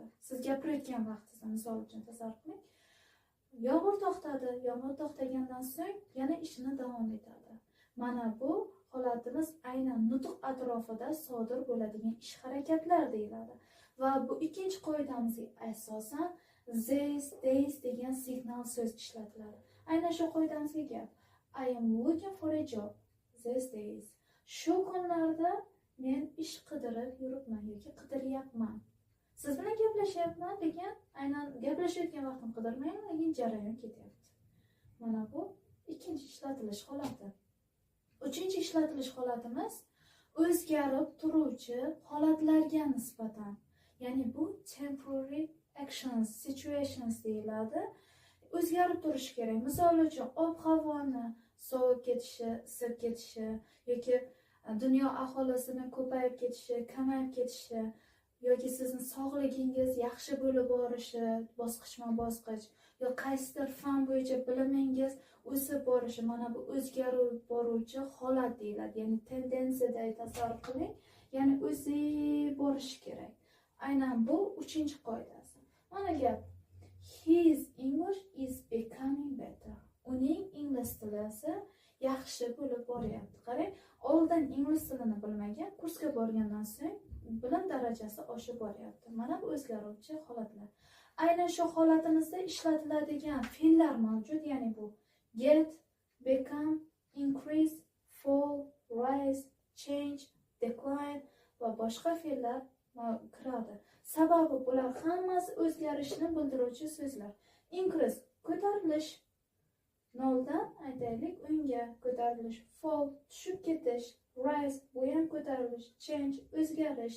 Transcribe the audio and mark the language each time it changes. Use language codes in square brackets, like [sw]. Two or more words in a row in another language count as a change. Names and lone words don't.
[uz] Siz gapirayotgan vaqtingizda, misol uchun tasavvur qiling. Yomg'ir to'xtadi, yomg'ir to'xtagandan so'ng yana ishini davom etadi. Mana bu holatimiz aynan nutq atrofida sodir bo'ladigan ish harakatlar deyiladi. Va bu ikkinchi qoidamizga asosan these degan signal so'z ishlatiladi. Aynan shu qoidamizga gap. [en] I am looking for a job these days. [uz] Shu kunlarda men ish qidirib yuribman yoki qidiryapman. Siz bilan gaplashyapman, lekin aynan gaplashayotgan vaqtim qidirmayman, lekin jarayon ketyapti. Mana bu ikkinchi ishlatilish holati. Uchinchi ishlatilish holatimiz o'zgarib turuvchi holatlarga nisbatan. Ya'ni bu [en] temporary actions, situations [uz] deyiladi. O'zgarib turishi kerak. Misol uchun ob-havoni sovib ketishi, isib ketishi yoki dunyo aholisining ko'payib ketishi, kamayib ketishi yoki sizning sog'ligingiz yaxshi bo'lib borishi, bosqichma-bosqich yoki qaysidir fan bo'yicha bilimingiz o'sib borishi, mana bu o'zgarib boruvchi holat deyiladi. Ya'ni tendensiyada tasavvur qiling, ya'ni o'zib borishi kerak. Aynan bu uchinchi qoidasi. Mana gap. [en] His English is becoming better. [uz] Uning ingliz tili yaxshi bo'lib boryapti. Qarang, oldin ingliz tilini bilmagan, kursga borgandan so'ng bilim darajasi oshib boryapti. Mana bu o'zgaruvchi holatlar. Aynan shu holatimizda ishlatiladigan fe'llar mavjud, ya'ni bu [en] get, become, increase, fall, rise, change, decline [uz] va boshqa fe'llar kiradi. Sababi bular hammasi o'zgarishni bildiruvchi so'zlar. Increase ko'tarilish, noldan aytaylik o'ngga ko'tarilish, fall tushib ketish, rise bu ham ko'tarilish, change o'zgarish.